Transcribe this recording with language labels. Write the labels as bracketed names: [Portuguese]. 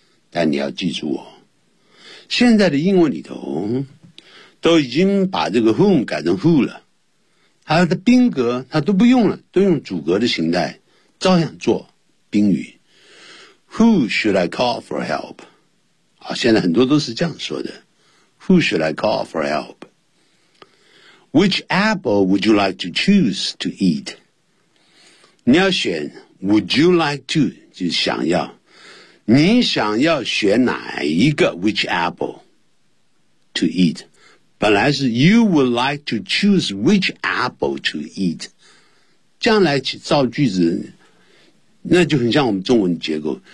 [Chinese] 但你要记住哦，现在的英文里头都已经把这个 whom 改成 who 了，它的宾格它都不用了，都用主格的形态，照样做宾语。 [English] Who should I call for help? [Chinese] 啊，现在很多都是这样说的。 [English] Who should I call for help? Which apple would you like to choose to eat? [Chinese] 你要选 [English] would you like to [Chinese] 就是想要。你想要选哪一个 [English] which apple to eat? [Chinese] 本来是 [English] you would like to choose which apple to eat. [Chinese] 将来造句子那就很像我们中文结构。